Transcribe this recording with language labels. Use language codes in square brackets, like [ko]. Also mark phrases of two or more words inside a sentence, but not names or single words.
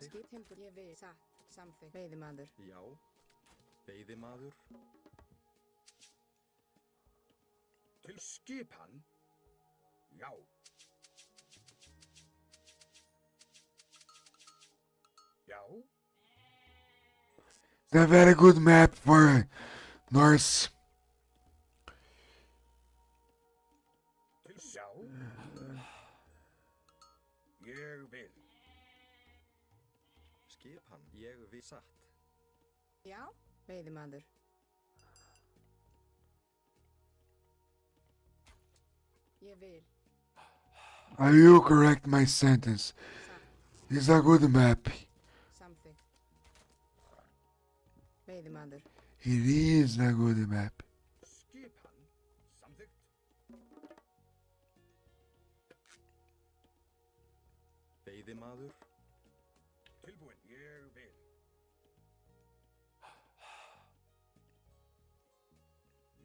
[is] Skip, timbur, ég vil satt. Samþykkt. Veiðimaður. Já. Veiðimaður. Til skipan. Já. Já. [en] It's a very good map for Norse. [is] Til sjá. Ég vil. Skipan. Ég vil satt. Já. Veiðimaður. Ég vil. [en] I will correct my sentence. [is] Satt. [en] It's a good map. [is] Samþykkt. Veiðimaður. [en] It is a good map. [is] Skipan. Samþykkt. Veiðimaður. Tilbúinn. Ég vil. Já.